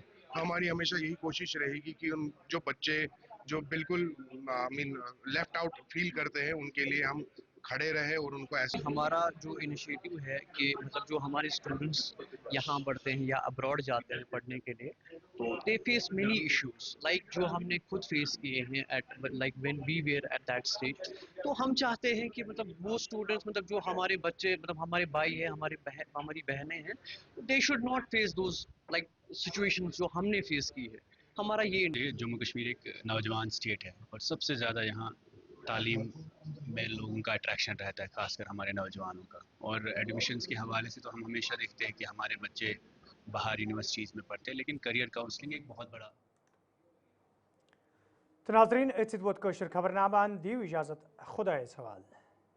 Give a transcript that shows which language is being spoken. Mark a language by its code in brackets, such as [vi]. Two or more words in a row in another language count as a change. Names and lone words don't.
[ur] ہماری ہمیشہ یہی کوشش رہے گی کہ ان جو بچے جو بالکل [en] left out feel [ur] کرتے ہیں ان کے لیے ہم کھڑے رہے اور ان کو ایسے۔ ہمارا جو انیشیٹو ہے کہ مطلب جو ہمارے اسٹوڈنٹس یہاں پڑھتے ہیں یا ابراڈ جاتے ہیں پڑھنے کے لیے، تو [en] they face many issues like [ur] جو ہم نے خود فیس کیے ہیں [en] like when we were at that stage. [ur] تو ہم چاہتے ہیں کہ مطلب وہ اسٹوڈنٹس، مطلب جو ہمارے بچے، مطلب ہمارے بھائی ہیں، ہماری بہنیں ہیں، [en] they should not face those like situations [ur] جو ہم نے فیس کی ہے۔ ہمارا یہ جموں کشمیر ایک نوجوان اسٹیٹ ہے اور سب سے زیادہ یہاں تعلیم میں لوگوں کا اٹریکشن رہتا ہے، خاص کر ہمارے نوجوانوں کا۔ اور ایڈمیشنز کے حوالے سے تو ہم ہمیشہ دیکھتے ہیں کہ ہمارے بچے باہر یونیورسٹیز میں پڑھتے ہیں، لیکن [en] career counselling [ur] ایک بہت بڑا۔ [ks] تو ناظرین ات ووت خبر نامہ، دیو اجازت، خدا حوالہ۔